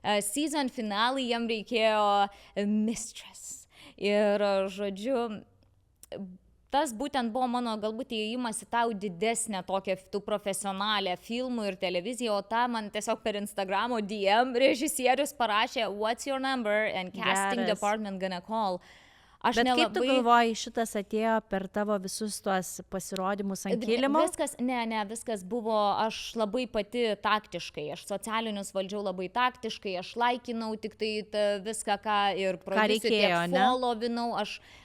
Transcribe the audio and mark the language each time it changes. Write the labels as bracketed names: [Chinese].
[Lithuanian] Season finalai jam reikėjo Mistress. Ir, žodžiu, tas būtent buvo mano galbūt įėjimas į tau didesnę tokią profesionalią filmų ir televiziją, o tą man tiesiog per Instagramo DM režisierius parašė [English] "What's your number?" and casting department gonna call. [Lithuanian] Aš Bet nelabai... kaip tu galvoji, šitas atėjo per tavo visus tuos pasirodymus ant kilimo? Viskas buvo, aš labai pati taktiškai, aš socialinius valdžiau labai taktiškai, aš laikinau tik tai viską, ką ir reikėjo, followinau, aš...